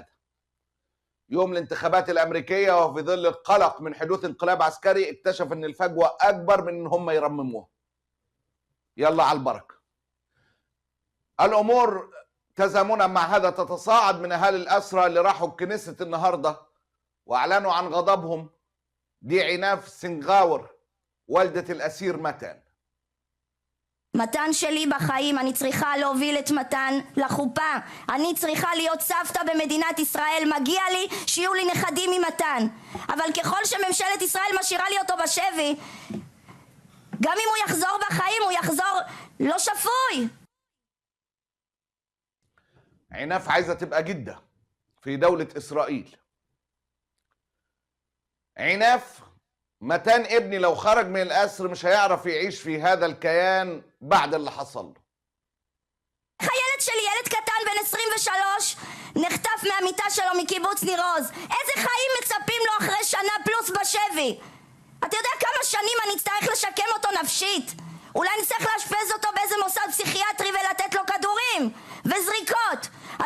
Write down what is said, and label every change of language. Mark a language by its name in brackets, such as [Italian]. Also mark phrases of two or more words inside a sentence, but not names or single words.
[Arabic] يوم الانتخابات الامريكية وفي ظل القلق من حدوث انقلاب عسكري، اكتشف ان الفجوة اكبر من ان هم يرمموها. يلا على البركة. الامور تزامنا مع هذا تتصاعد من اهالي الاسرى اللي راحوا الكنيسة النهاردة واعلنوا عن غضبهم. دي عناف سنغاور، والدة الأسير מתן. [Hebrew] מתן שלי בחיים, אני צריכה להוביל את מתן לחופה. אני צריכה להיות סבתא במדינת ישראל. מגיע לי שיהיו לי נכדים ממתן. אבל ככל שממשלת ישראל משאירה לי אותו בשבי, גם אם הוא יחזור בחיים, הוא יחזור לא שפוי. [Arabic] عناف عايزة تبقى جدة في دولة إسرائيل. عناف מתן ابني لو خرج من الأسر مش هيعرف يعيش في هذا الكيان بعد اللي حصل له. [Hebrew] חיילת שלי, ילד קטן בן 23, נחטף מהמיטה שלו מקיבוץ ניר עוז. איזה חיים מצפים לו אחרי שנה פלוס בשבי? אתה יודע כמה שנים אני אצטרך לשקם אותו נפשית? אולי נצטרך לאשפז אותו באיזה מוסד פסיכיאטרי ולתת לו כדורים וזריקות.